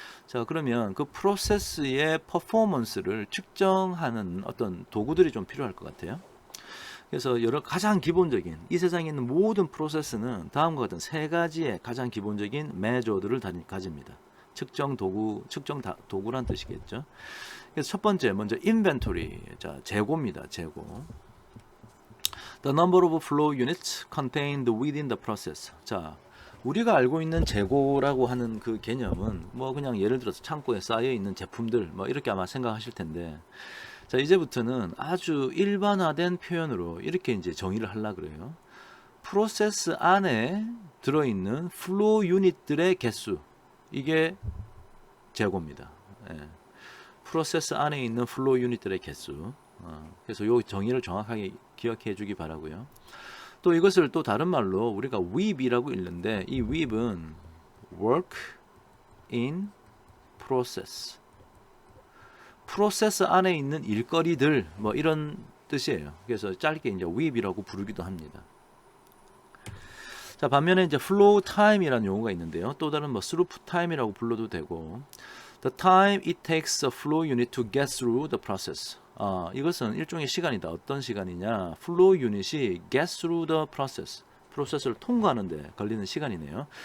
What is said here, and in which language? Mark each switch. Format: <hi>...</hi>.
<ko>자, 그러면 그 프로세스의 퍼포먼스를 측정하는 어떤 도구들이 좀 필요할 것 같아요. 그래서 가장 기본적인 이 세상에 있는 모든 프로세스는 다음과 같은 세 가지의 가장 기본적인 매저들을 가집니다. 측정 도구란 뜻이겠죠. 그래서 첫 번째 먼저 인벤토리, 자 재고입니다. 재고.</ko> <en>The number of flow units contained within the process.</en> <ko>자, 우리가 알고 있는 재고라고 하는 그 개념은 뭐 그냥 예를 들어서 창고에 쌓여 있는 제품들 뭐 이렇게 아마 생각하실 텐데, 자 이제부터는 아주 일반화된 표현으로 이렇게 이제 정의를 하려 그래요. 프로세스 안에 들어있는 플로우 유닛들의 개수, 이게 재고입니다. 예. 프로세스 안에 있는 플로우 유닛들의 개수. 그래서 이 정의를 정확하게 기억해 주기 바라고요. 또 이것을 또 다른 말로 우리가 WIP이라고 읽는데, 이 WIP은 Work in Process. 프로세스 안에 있는 일거리들 뭐 이런 뜻이에요. 그래서 짧게 이제 WIP이라고 부르기도 합니다. 자, 반면에 이제 flow time이라는 용어가 있는데요. 또 다른 뭐 throughput time이라고 불러도 되고,</ko> <en>the time it takes a flow unit to get through the process.</en> <ko>이것은 일종의 시간이다. 어떤 시간이냐?</ko> <en>flow unit이 get through the process.</en> <ko>프로세스를 통과하는데 걸리는 시간이네요.</ko>